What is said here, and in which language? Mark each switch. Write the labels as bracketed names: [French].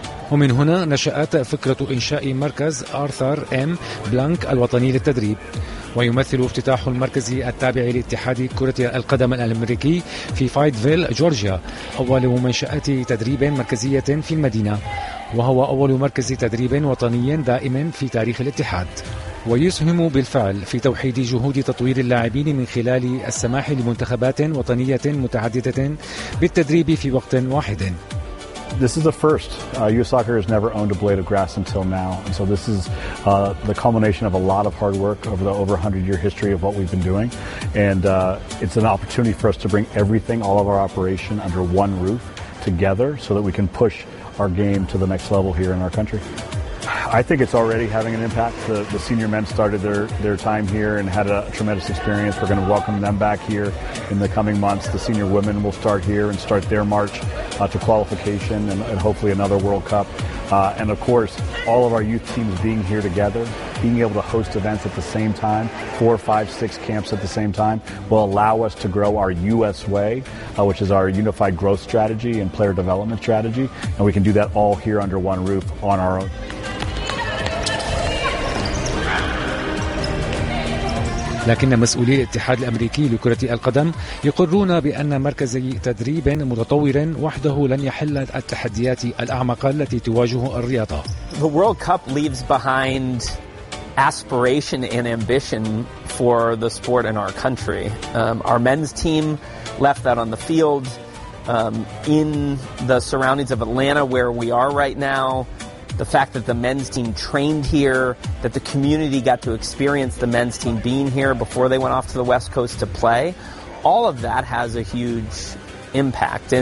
[Arabic] ومن هنا نشأت فكرة إنشاء مركز آرثر إم بلانك الوطني للتدريب ويمثل افتتاح المركز التابع لاتحاد كرة القدم الأمريكي في فايتفيل جورجيا أول منشآت تدريب مركزية في المدينة وهو أول مركز تدريب وطني دائم في تاريخ الاتحاد ويسهم بالفعل في توحيد جهود تطوير اللاعبين من خلال السماح لمنتخبات وطنية متعددة بالتدريب في وقت واحد [English] This is the first. U.S. Soccer has never owned a blade of grass until now. And so this is the culmination of a lot of hard work over the over 100-year history of what we've been doing. And it's an opportunity for us to bring everything, all of our operation, under one roof together so that we can push our game to the next level here in our country. I think it's already having an impact. The senior men started their time here and had a tremendous experience. We're going to welcome them back here in the coming months. The senior women will start here and start their march to qualification and hopefully another World Cup. And of course, all of our youth teams being here together, being able to host events at the same time, 4, 5, 6 camps at the same time, will allow us to grow our U.S. way, which is our unified growth strategy and player development strategy. And we can do that all here under one roof on our own. [Arabic] لكن مسؤولي الاتحاد الأمريكي لكرة القدم يقرون بأن مركز تدريب متطور وحده لن يحل التحديات الأعمق التي تواجه الرياضة. [English] The World Cup leaves behind aspiration and ambition for the sport in our country. Our men's team left that on the field in the surroundings of Atlanta where we are right now. The fact that the men's team trained here, that the community got to experience the men's team being here before they went off to the West Coast to play, all of that has a huge impact.